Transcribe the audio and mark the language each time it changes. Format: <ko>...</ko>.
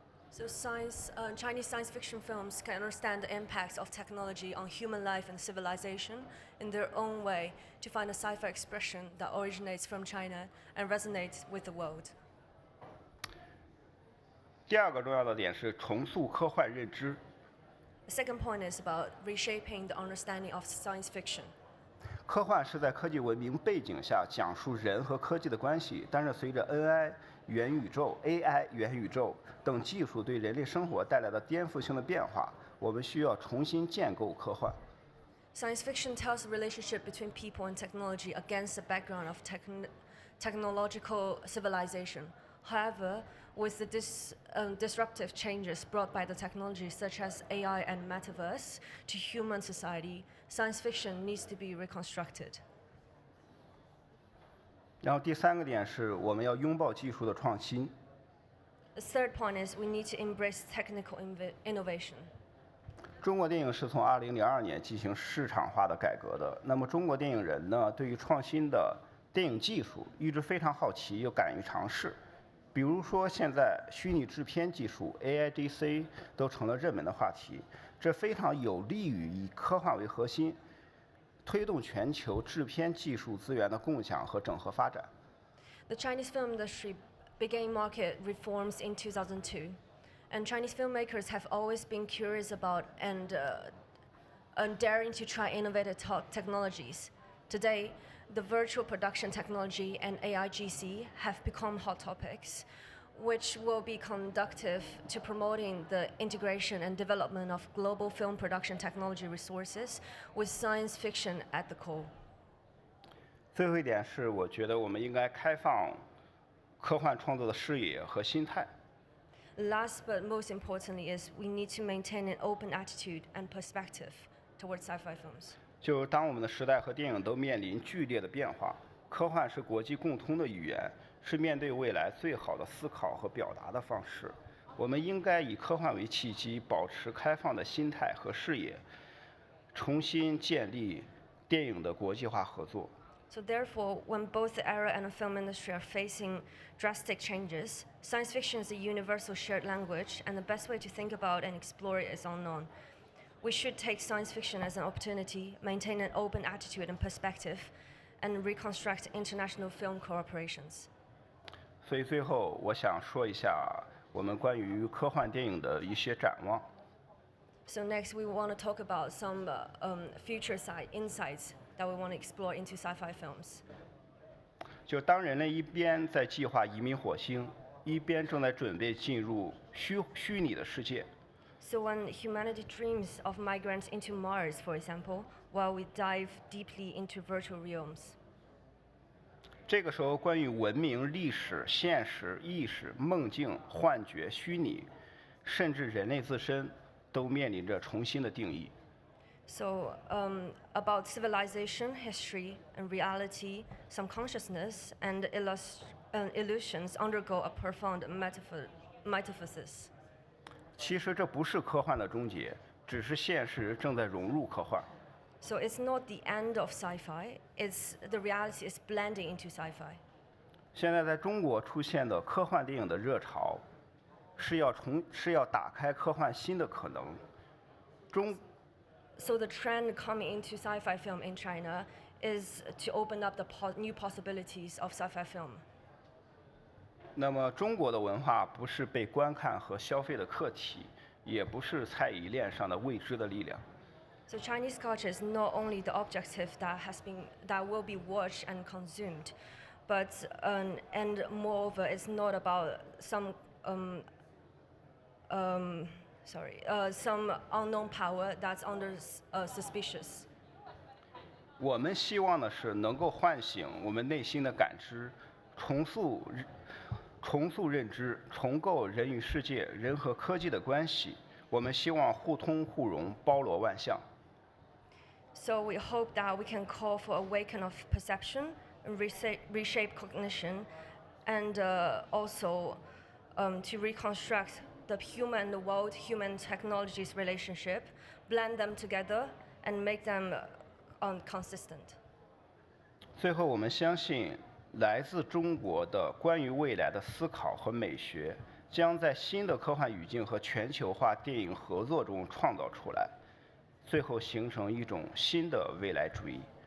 <en>So Chinese science fiction films can understand the impacts of technology on human life and civilization in their own way to find a sci-fi expression that originates from China and resonates with the world.</en> <zh>第二个重要的点是重塑科幻认知。</zh> <en>The second point is about reshaping the understanding of science fiction.</en> <zh>科幻是在科技文明背景下讲述人和科技的关系，但是随着 AI 元宇宙等技术对人类生活带来的颠覆性的变化，我们需要重新建构科幻。</zh> <en>Science fiction tells the relationship between people and technology against the background of technological civilization. However, with the disruptive changes brought by the technology such as AI and metaverse to human society, science fiction needs to be reconstructed.</en> <zh>然后第三个点是我们要拥抱技术的创新。</zh> <en>The third point is we need to embrace technical innovation.</en> <zh>中国电影是从2002年进行市场化的改革的。那么中国电影人呢，对于创新的电影技术一直非常好奇，又敢于尝试。比如说，现在虚拟制片技术 AIGC 都成了热门的话题，这非常有利于以科幻为核心，推动全球制片技术资源的共享和整合发展。</zh> <en>The Chinese film industry began market reforms in 2002, and Chinese filmmakers have always been curious about and daring to try innovative technologies. Today, the virtual production technology and AIGC have become hot topics, which will be conducive to promoting the integration and development of global film production technology resources with science fiction at the core.</en> <zh>最后一点是，我觉得我们应该开放科幻创作的视野和心态。</zh> <en>Last but most importantly is we need to maintain an open attitude and perspective towards sci-fi films.</en> <zh>就当我们的时代和电影都面临剧烈的变化，科幻是国际共通的语言，是面对未来最好的思考和表达的方式。我们应该以科幻为契机，保持开放的心态和视野，重新建立电影的国际化合作。</zh> <en>So therefore, when both the era and the film industry are facing drastic changes, science fiction is a universal shared language, and the best way to think about and explore it is unknown. We should take science fiction as an opportunity, maintain an open attitude and perspective, and reconstruct international film cooperations.</en> <zh>所以最后，我想说一下我们关于科幻电影的一些展望。</zh> <en>So next, we want to talk about some future insights that we want to explore into sci-fi films.</en> <zh>就当人类一边在计划移民火星，一边正在准备进入虚拟的世界。</zh> <en>So when humanity dreams of migrants into Mars, for example, while we dive deeply into virtual realms.</en> <zh>这个时候，关于文明、历史、现实、意识、梦境、幻觉、虚拟，甚至人类自身，都面临着重新的定义。</zh> <en>So about civilization, history, and reality, some consciousness and illusions undergo a profound metaphysis.</en> <zh>其实这不是科幻的终结，只是现实正在融入科幻。</zh> <en>So it's not the end of sci-fi, it's the reality is blending into sci-fi.</en> <zh>现在在中国出现的科幻电影的热潮，是要打开科幻新的可能。</zh> <en>so the trend coming into sci-fi film in China is to open up the new possibilities of sci-fi film.</en> <zh>那么中国的文化不是被观看和消费的客体，也不是菜蚁链上的未知的力量。</zh> <en>So Chinese culture is not only the objective that will be watched and consumed, but and moreover, it's not about some unknown power that's under suspicious.</en> <zh>我们希望的是能够唤醒我们内心的感知，重塑认知，重构人与世界、人和科技的关系。我们希望互通互融，包罗万象。</zh> <en>So we hope that we can call for awakening of perception, reshape cognition, and also to reconstruct the human and the world, human technologies relationship, blend them together, and make them consistent.</en> <zh>最后，我们相信，来自中国的关于未来的思考和美学，将在新的科幻语境和全球化电影合作中创造出来，最后形成一种新的未来主义。</zh>